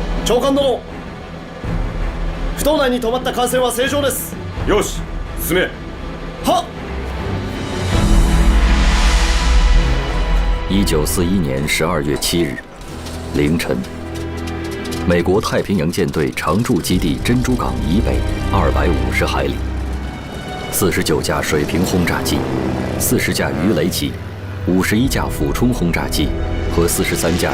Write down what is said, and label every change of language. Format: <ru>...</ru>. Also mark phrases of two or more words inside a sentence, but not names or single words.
<ja>長官殿、不動内に止まった艦船は正常です。よし、進め。はっ。</ja> <zh>1941 年12月7日凌晨，美国太平洋舰队常驻基地珍珠港以北250海里，49架水平轰炸机、40架鱼雷机、51架俯冲轰炸机和43架</zh>